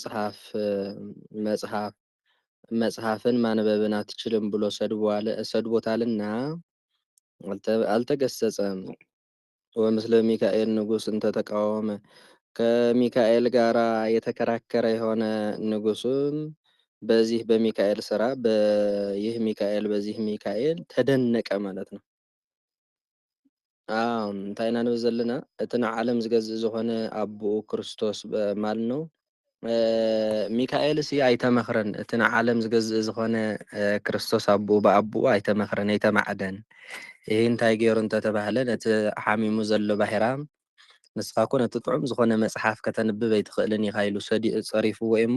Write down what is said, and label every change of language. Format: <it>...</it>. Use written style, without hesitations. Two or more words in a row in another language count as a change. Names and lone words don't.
<am>መጽሐፍን ማንበብን አትችልም ብሎ ሰድቦታልና አልተገሰጸም</am> <gez>ወምስለ ሚካኤል ንጉስ እንተ ተቃወመ</gez> <am>ከሚካኤል ጋራ የተከራከረ የሆነ ንጉሱም በዚህ በሚካኤል ስራ በዚህ ሚካኤል ተደነቀ ማለት ነው</am> <ti>እንታይና ነው ዘለና እትና ዓለም ዝገዝእ ዝኾነ አቦኡ ክርስቶስ</ti> <am>ማለት ነው</am> <ti>ሚካኤልስ አይተመኽረን እትና ዓለም ዝገዝእ ዝኾነ ክርስቶስ አቦኡ በአቦኡ አይተመኽረን አይተማዕደን ይሄ እንታይ ገይሩ እንተተባህለ ነቲ ሓሚሙ ዘሎ ባሕራ ንስኻ ኮነ ጥዑም ዝኾነ መጽሓፍ ከተንብብ ኣይትኽእልን ኢኻ ኢሉ ጸሪፉዎ</ti>